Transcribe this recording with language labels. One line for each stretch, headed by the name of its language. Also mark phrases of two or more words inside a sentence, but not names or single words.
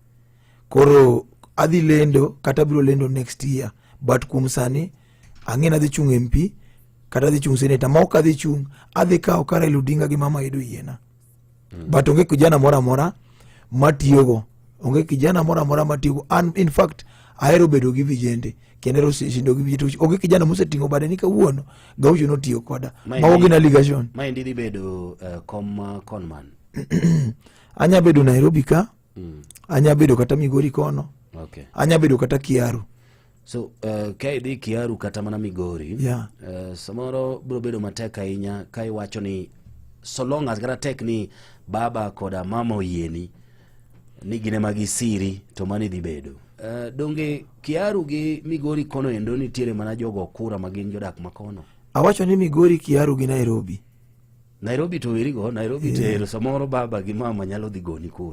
Luo (Kenya and Tanzania): Koro adhi lendo kata biro lendo
English: next year,
Luo (Kenya and Tanzania): but kuom sani ang'e adhi chung MP kata adhi chung senator. Ma ok adhi chung, adhi kawo ka Raila Odinga gi mama Edo yiena. But onge kijana mora mora matiyogo. Onge kijana mora mora matiyogo.
English: And in fact
Luo (Kenya and Tanzania): ahero bedo gi vijende kendo shindo gi vijende. Onge kijana mosetingo bade ni kawuono Gaucho notiyo koda maonge na ligation. Ma indi dhi bedo kom conman. Anya bedo Nairobi ka, anya bedo kata Migori kono.
English: Okay.
Luo (Kenya and Tanzania): Anya bedo kata Kiaru. So ka idhi Kiaru kata mana Migori,
English: yeah.
Luo (Kenya and Tanzania): Samoro biro bedo matek ahinya ka iwacho ni
English: so long as
Luo (Kenya and Tanzania): kata tek ni baba koda mama oyieni ni gine magi siri to mani dhi bedo. Donge Kiaru gi Migori kono endo nitiere mana jogo kura magin jodak makono? Awacho ni Migori, Kiaru gi Nairobi. Nairobi to wirigo, Nairobi tero samoro baba gi mama nyalo dhi goni kura.